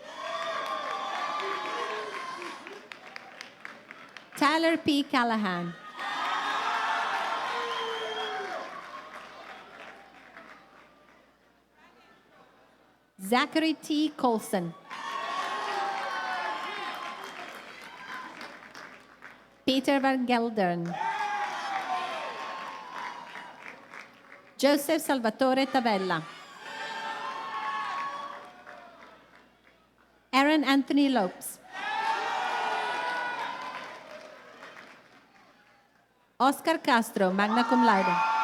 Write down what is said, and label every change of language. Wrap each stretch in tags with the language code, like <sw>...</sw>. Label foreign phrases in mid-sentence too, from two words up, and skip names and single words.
<en>Tyler P. Callahan. Zachary T. Colson. Peter Van Geldern. Joseph Salvatore Tavella. Aaron Anthony Lopes. Oscar Castro,</en> <la>magna cum laude.</la>